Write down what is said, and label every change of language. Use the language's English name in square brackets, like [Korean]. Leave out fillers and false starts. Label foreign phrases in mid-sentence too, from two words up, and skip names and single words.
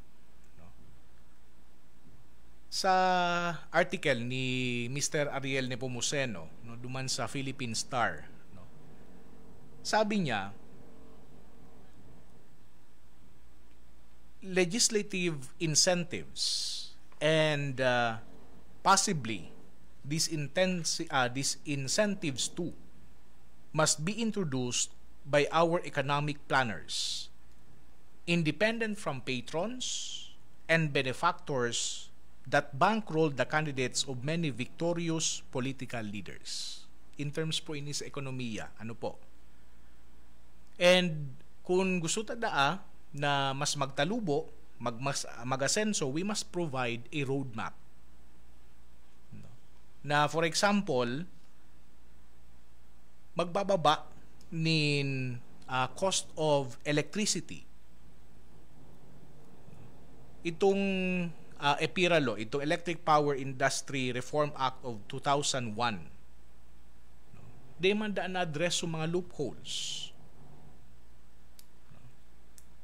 [Bikol] Sa article ni Mr. Ariel Nepomuceno, no, duman sa Philippine Star, no, sabi niya, [English] legislative incentives and possibly these incentives too must be introduced by our economic planners, independent from patrons and benefactors that bankroll the candidates of many victorious political leaders. In terms [Bikol] po ini sa ekonomiya, ano po? And kung gusto tada na mas magtalubo, mag-asenso, [English] we must provide a roadmap. [Bikol] No? Na [English] for example, [Bikol] magbababa nin [English] cost of electricity. [Bikol] Itong EPIRA law, itong Electric Power Industry Reform Act of 2001, di man daan na address yung mga loopholes.